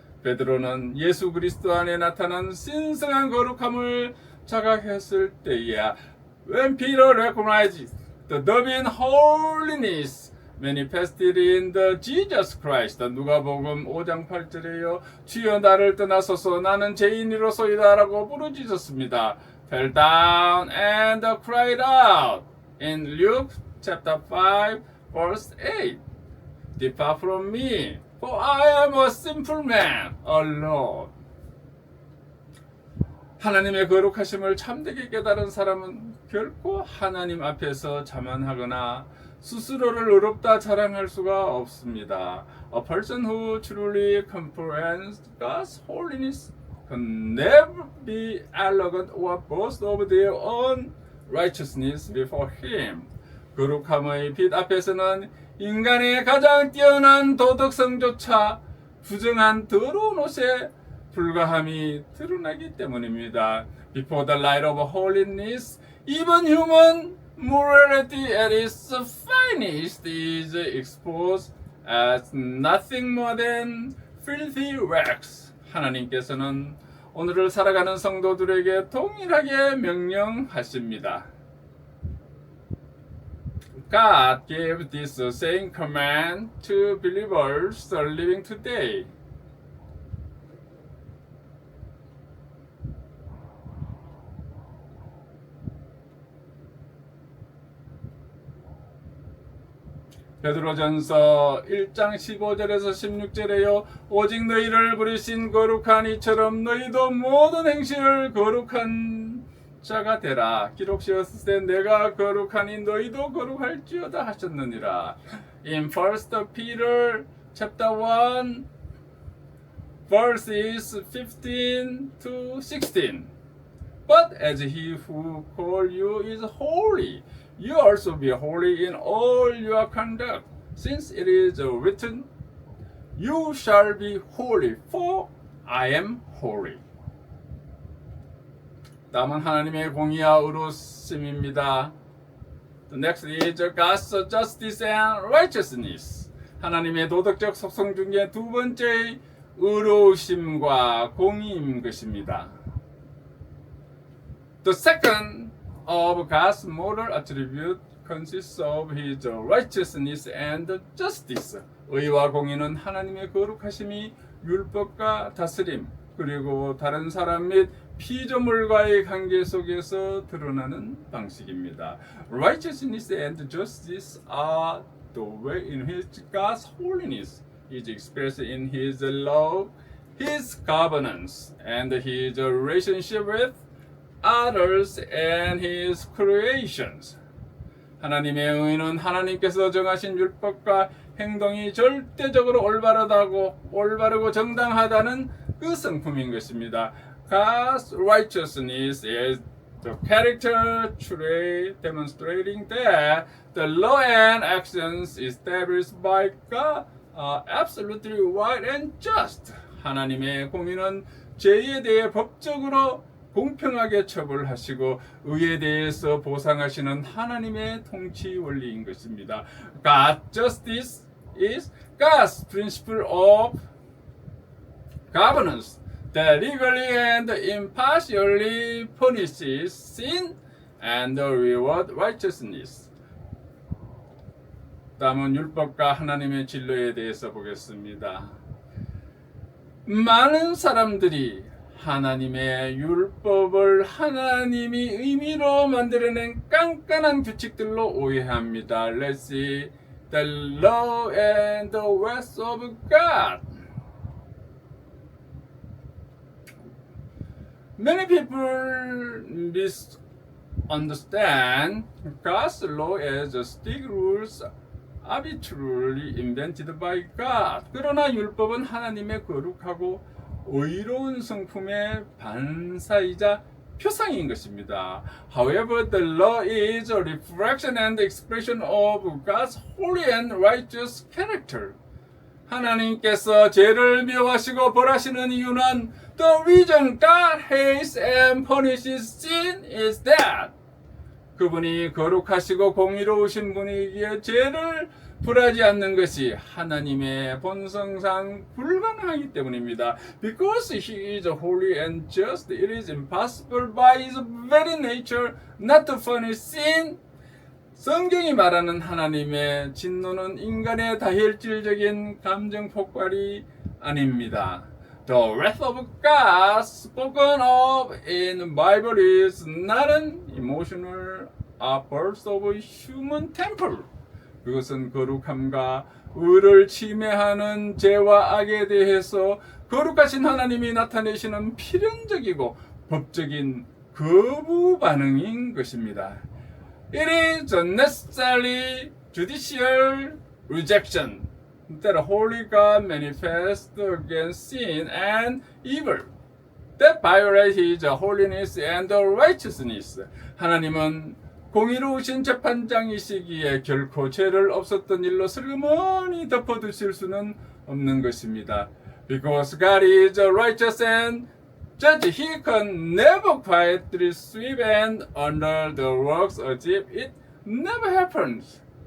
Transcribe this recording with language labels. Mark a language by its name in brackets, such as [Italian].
[Korean] 베드로는 예수 그리스도 안에 나타난 신성한 거룩함을 자각했을 때에 [English] When Peter recognized the divine holiness manifested in the Jesus Christ. [Korean] 누가복음 5장 8절에요. 주여 나를 떠나소서 나는 죄인이로소이다라고 부르짖었습니다. [English] Fell down and cried out. In Luke chapter 5 verse 8. Depart from me, for I am a sinful man alone. [Korean] 하나님의 거룩하심을 참되게 깨달은 사람은 결코 하나님 앞에서 자만하거나 스스로를 의롭다 자랑할 수가 없습니다. [English] A person who truly comprehends God's holiness can never be arrogant or boast of their own righteousness before Him. [Korean] 거룩함의 빛 앞에서는 인간의 가장 뛰어난 도덕성조차 부정한 더러운 옷에 불과함이 드러나기 때문입니다. [English] Before the light of holiness, even human morality at its finest is exposed as nothing more than filthy rags. [Korean] 하나님께서는 오늘을 살아가는 성도들에게 동일하게 명령하십니다. [English] God gave this same command to believers living today. [Korean] 베드로전서 1장 15절에서 16절에요. 오직 너희를 부르신 거룩한 이처럼 너희도 모든 행실을 거룩한 자가 되라. 기록되었을 때 내가 거룩하니 너희도 거룩할지어다 하셨느니라. [English] In 1 Peter chapter 1 verses 15 to 16. But as he who called you is holy, you also be holy in all your conduct, since it is written, You shall be holy, for I am holy. [Korean] 다음은 하나님의 공의와 의로우심입니다. [English] The next is God's justice and righteousness. [Korean] 하나님의 도덕적 속성 중에 두 번째 의로우심과 공의인 것입니다. [English] The second of God's moral attribute consists of His righteousness and justice. [Korean] 의와 공의는 하나님의 거룩하심이 율법과 다스림 그리고 다른 사람 및 피조물과의 관계 속에서 드러나는 방식입니다. [English] Righteousness and justice are the way in which God's holiness is expressed in His love, His covenants, and His relationship with others and His creations. [Korean] 하나님의 의는 하나님께서 정하신 율법과 행동이 절대적으로 올바르고 정당하다는 그 성품인 것입니다. [English] God's righteousness is the character trait demonstrating that the law and actions established by God are absolutely right and just. [Korean] 하나님의 공의는 죄에 대해 법적으로 공평하게 처벌하시고 의에 대해서 보상하시는 하나님의 통치 원리인 것입니다. [English] God's justice is God's principle of governance that legally and impartially punishes sin and reward righteousness. [Korean] 다음은 율법과 하나님의 진로에 대해서 보겠습니다. 많은 사람들이 하나님의 율법을 하나님이 의미로 만들어낸 깐깐한 규칙들로 오해합니다. [English] Let's see the law and the ways of God. Many people misunderstand God's law as strict rules arbitrarily invented by God. [Korean] 그러나 율법은 하나님의 거룩하고 의로운 성품의 반사이자 표상인 것입니다. [English] However, the law is a reflection and expression of God's holy and righteous character. [Korean] 하나님께서 죄를 미워하시고 벌하시는 이유는 [English] the reason God hates and punishes sin is that [Korean] 그분이 거룩하시고 공의로우신 분이기에 죄를 불하지 않는 것이 하나님의 본성상 불가능하기 때문입니다. [English] Because He is holy and just, it is impossible by His very nature not to punish sin. [Korean] 성경이 말하는 하나님의 진노는 인간의 다혈질적인 감정 폭발이 아닙니다. [English] The wrath of God spoken of in the Bible is not an emotional outburst of human temper. [Korean] 그것은 거룩함과 의를 침해하는 죄와 악에 대해서 거룩하신 하나님이 나타내시는 필연적이고 법적인 거부 반응인 것입니다. [English] It is a necessary judicial rejection that holy God manifests against sin and evil that violate His holiness and righteousness. [Korean] 하나님은 공의로우신 재판장이시기에 결코 죄를 없었던 일로 슬그머니 덮어두실 수는 없는 것입니다. [English] Because God is righteous and just, He can never quietly sweep and under the works as if it never happens.